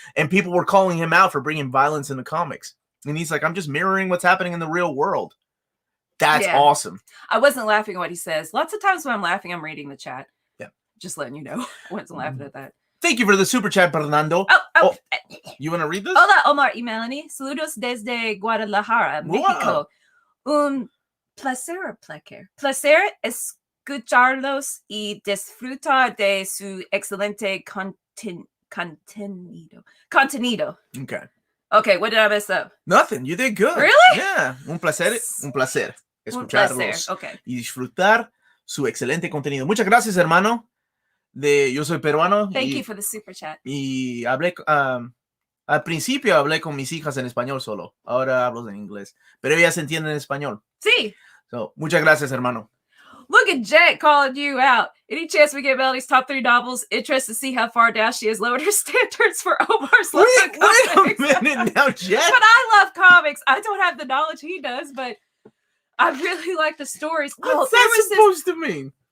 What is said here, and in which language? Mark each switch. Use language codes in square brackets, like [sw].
[en] And people were calling him out for bringing violence into comics. And he's like, I'm just mirroring what's happening in the real world. That's awesome. I wasn't laughing at what he says. Lots of times when I'm laughing, I'm reading the chat. Yeah. Just letting you know. I wasn't laughing at that. Thank you for the super chat, Fernando. You want to read this? [es] Hola, Omar y Melanie. Saludos desde Guadalajara, México. Un placer escucharlos y disfrutar de su excelente contenido. [en] Okay, what did I mess up? Nothing. You did good. Really? [es] Yeah. Un placer escucharlos. [en] Okay. [es] Y disfrutar su excelente contenido. Muchas gracias, hermano. Yo soy peruano. [en] Thank you for the super chat. [es] Y hablé, al principio hablé con mis hijas en español solo. Ahora hablo en inglés. Pero ellas entienden en español. Sí. So, muchas gracias, hermano. [en] Look at Jet calling you out. Any chance we get Melanie's top 3 novels? Interested to see how far down she has lowered her standards for Omar's love of comics. Wait a minute now, Jet. But I love comics. I don't have the knowledge he does, but I really like the stories. What's that supposed to mean?